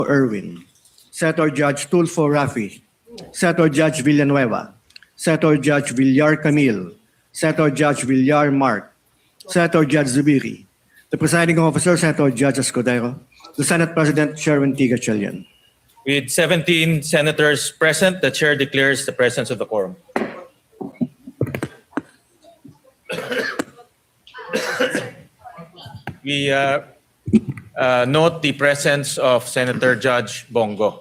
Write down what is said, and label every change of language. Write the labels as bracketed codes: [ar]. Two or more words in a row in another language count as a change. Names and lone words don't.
[en] Erwin, Senator Judge Tulfo Rafi, Senator Judge Villanueva, Senator Judge Villar Camille, Senator Judge Villar Mark, Senator Judge Zubiri, the presiding officer, Senator Judge Escudero, the Senate President, Chairman Tigachilian. With 17 senators present, the chair declares the presence of the quorum. We note the presence of Senator Judge Bongo.